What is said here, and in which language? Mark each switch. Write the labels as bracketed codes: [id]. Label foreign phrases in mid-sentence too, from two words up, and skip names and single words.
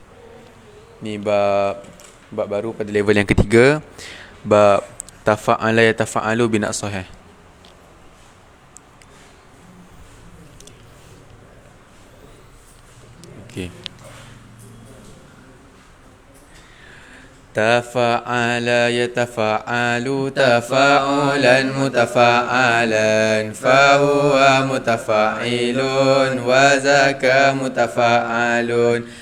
[id] Ni bab baru pada level yang ketiga, bab [ar] تفعّل يتفعّل بناء صحيح. [id] Okey. [ar] تفعّل يتفعّل تفعّلا متفعّلا فهو متفعّل وذاك متفعّل